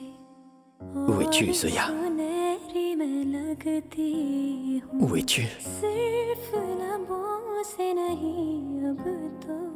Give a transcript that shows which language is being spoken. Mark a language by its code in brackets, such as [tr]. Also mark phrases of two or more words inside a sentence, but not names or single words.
[fr] Où es-tu, Zoya? [hi] सुनहरी मैं लगती हूँ, [fr] Où es-tu? [hi] सिर्फ लबों से नहीं अब तो।